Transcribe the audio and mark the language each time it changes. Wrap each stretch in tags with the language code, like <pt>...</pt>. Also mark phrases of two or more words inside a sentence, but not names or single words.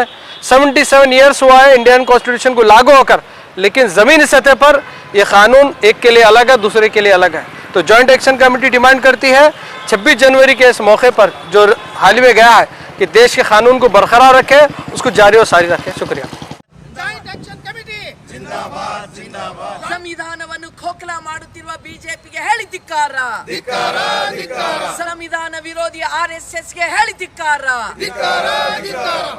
<hi>77 ईयर्स हुआ है</hi> <en>Indian constitution</en> <hi>को लागू होकर, लेकिन ज़मीनी सतह पर यह कानून एक के लिए अलग है, दूसरे के लिए अलग है। तो</hi> <en>joint action committee demand</en> <hi>करती है 26 जनवरी के इस मौके पर जो हाल ही में गया है कि देश के कानून को बरकरार रखे, उसको जारी और सारी रखे। शुक्रिया।</hi> <kn>ಸಂವಿಧಾನವನ್ನು ಖೋಖಲಾ ಮಾಡುತ್ತಿರುವ ಬಿಜೆಪಿಗೆ ಹೇಳಿ ಧಿಕ್ಕಾರ, ಸಂವಿಧಾನ ವಿರೋಧಿ ಆರ್ಎಸ್ಎಸ್ಗೆ ಹೇಳಿ ಧಿಕ್ಕಾರ.</kn>